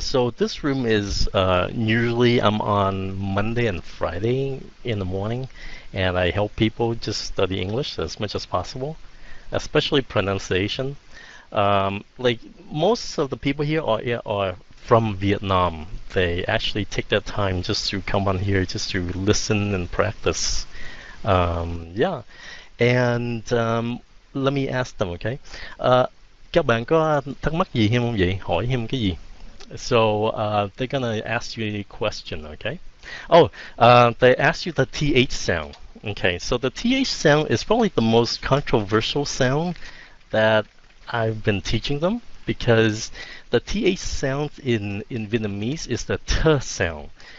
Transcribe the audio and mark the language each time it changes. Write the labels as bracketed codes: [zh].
[en] So this room is usually I'm on Monday and Friday in the morning, and I help people just study English as much as possible, especially pronunciation. Like most of the people here are from Vietnam. They actually take their time just to come on here, just to listen and practice. Yeah, and let me ask them, okay? [vi] Các bạn có thắc mắc gì thêm không vậy? Hỏi thêm cái gì? [en] So they're gonna ask you a question, okay? Oh, they ask you the TH sound. Okay, so the TH sound is probably the most controversial sound that I've been teaching them because the TH sound in Vietnamese is the T sound.